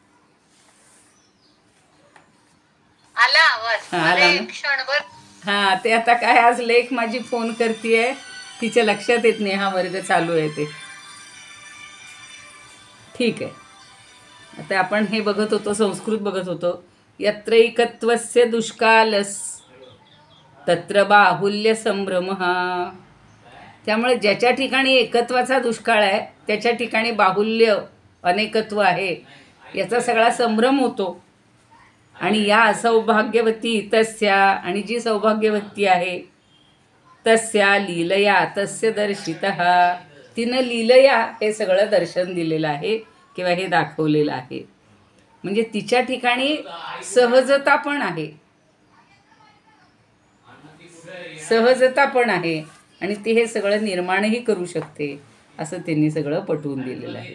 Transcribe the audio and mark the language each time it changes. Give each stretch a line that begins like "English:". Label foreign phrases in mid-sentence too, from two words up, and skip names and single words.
Marathi: आला आवाज, आला ना? क्षणभर. हां, ते आता काय, आज लेख माझी फोन करते, तिच्या लक्षात येत नाही हा वर्ग चालू आहे ते. ठीक आहे. आता आपण हे बघत होतो, संस्कृत बघत होतो.
Sanskrit: यत्रैकत्वस्य दुष्कालस तत्र बाहुल्य संभ्रमः.
Marathi: त्यामुळे ज्याच्या ठिकाणी एकत्वाचा दुष्काळ आहे त्याच्या ठिकाणी बाहुल्य अनेकत्व आहे याचा सगळा संभ्रम होतो. आणि या असौभाग्यवती तस्या, आणि जी सौभाग्यवती आहे
Sanskrit: तस्या लीलया तस्य दर्शितः,
Marathi: तिनं लीलया हे सगळं दर्शन दिलेलं आहे किंवा हे दाखवलेलं आहे. म्हणजे तिच्या ठिकाणी सहजता पण आहे, सहजता पण आहे आणि ती हे सगळं निर्माणही करू शकते असं त्यांनी सगळं पटवून दिलेलं आहे.